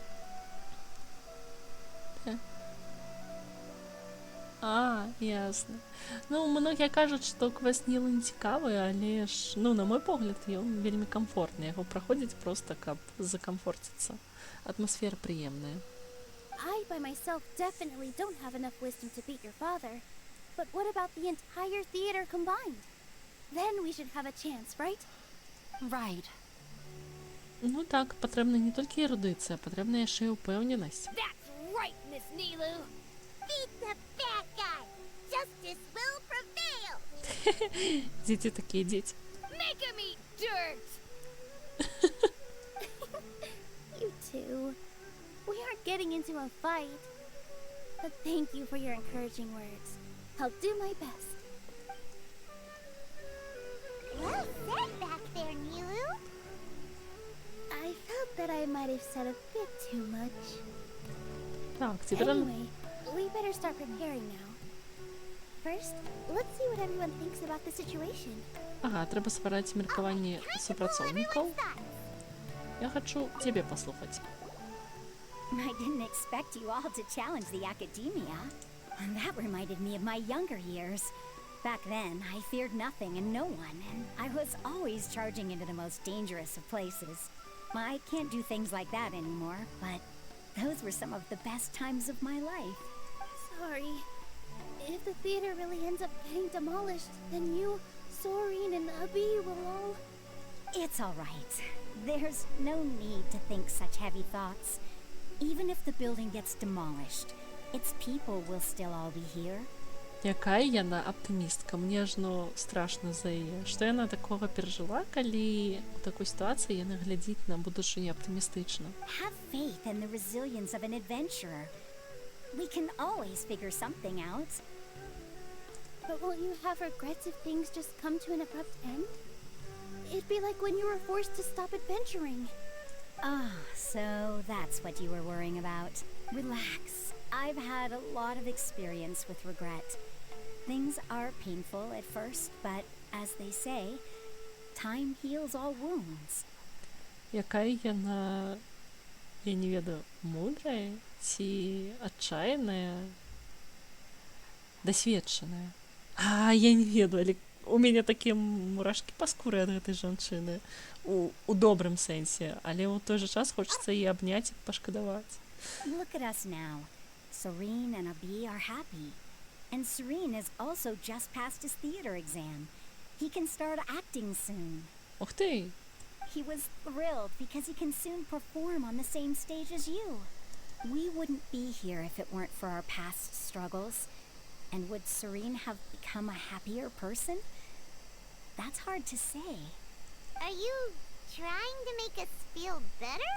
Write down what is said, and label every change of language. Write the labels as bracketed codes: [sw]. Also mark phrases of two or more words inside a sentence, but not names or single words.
[be] Ясна. Ну, многія кажуць, што квест Нілу не цікавы, але ж, ну, на мой погляд, ён вельмі камфортны. Яго праходзіць проста, каб закамфорціцца. Атмасфера прыемная. [en] I, by myself, definitely don't have enough wisdom to beat your father. But what about the entire theater combined? Then we should have a chance, right? Right. [be] Ну так, патрэбна не толькі эрудыцыя, патрэбна яшчэ і ўпэўненасць. [en] That's right, Miss Nілу! Beat the bad guy! Justice will prevail! [be] Дзеці такія дзеці. [en] Make him eat dirt! You two. We aren't getting into a fight. But thank you for your encouraging words. I'll do my best. Well said back there, Nilou. I felt that I might have said a bit too much. [uk] Так, тепер... [en] Anyway, we better start preparing now. First, let's see what everyone thinks about the situation. [be] Ага, трэба ствараць меркаванне супрацоўнікаў. Я хачу цябе паслухаць. [en] I didn't expect you all to challenge the academia. And that reminded me of my younger years. Back then, I feared nothing and no one, and I was always charging into the most dangerous of places. I can't do things like that anymore, but those were some of the best times of my life. Sorry. If the theater really ends up getting demolished, then you, Soren, and Abi will all... It's all right. There's no need to think such heavy thoughts. Even if the building gets demolished, its people will still all be here. [be] Якая яна аптымістка, мне ж ну страшна за яе. Што яна такога перажыла, калі у такой сітуацыі яна глядзіць на будучыню аптымістычна. [en] Have faith in the resilience of an adventurer. We can always figure something out. But won't you have regrets if things just come to an abrupt end? It'd be like when you were forced to stop adventuring. Ah, so that's what you were worrying about. Relax. I've had a lot of experience with regret. Things are painful at first, but as they say, time heals all wounds. [be] Якая яна, я не ведаю, мудрая ці адчайная, дасведчаная. Я не ведаю, але у мяне такія мурашкі па скуры ад гэтай жанчыны. У добрым сэнсе, але ў той жа час хочацца і абняць і пашкадаваць. [en] Look at us now. Soren and Abi are happy. And Soren has also just passed his theater exam. He can start acting soon. [be] Ух ты! [en] He was thrilled because he can soon perform on the same stage as you. We wouldn't be here if it weren't for our past struggles. And would Soren have become a happier person? That's hard to say. Are you trying to make us feel better?